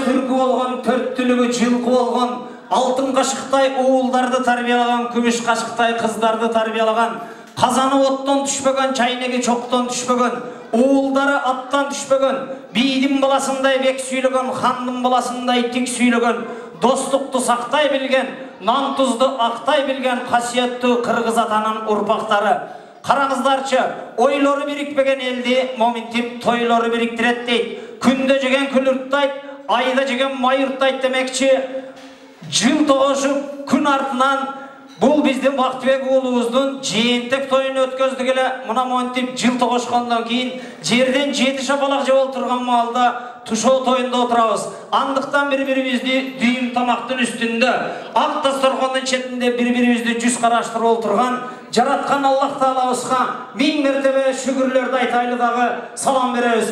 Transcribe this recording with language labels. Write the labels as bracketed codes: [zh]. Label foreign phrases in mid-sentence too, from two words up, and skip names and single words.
[ky] түркү болгон, төрттүлүгү жылкы болгон, алтын кашыктай уулдарды тарбиялаган, күмүш кашыктай кыздарды тарбиялаган, казаны оттон түшпөгөн, чайнеги чоктон түшпөгөн, уулдары аттан түшпөгөн, бийдин баласындай бек сүйлөгөн, хандын баласындай тик сүйлөгөн, достукту сактай билген, нан тузду актай билген касиеттүү кыргыз атанын урпактары. Караңыздарчы, ойлору бирикпеген элди моминтип тойлору бириктирет дейт. Күндө жеген күлүрттайт, айда жеген майырттайт демекчи. Жыл тогошуп күн артынан Бұл біздің Бақтыбек уулубуздун жыйынтык тойын өткөздүк эле. Мына монтип жыл тогошкондон кийин жерден 7 шапалак жеп отурган маалда тушоо тойунда отурабыз. Андыктан бири-бирибизди дүйүм тамактын үстүндө, ак дасторкондун четинде бири-бирибизди жүз караштырып отурган жараткан Аллах Таалабызга миң мертебе шүгүрлөрдү айтайлы дагы салам беребиз.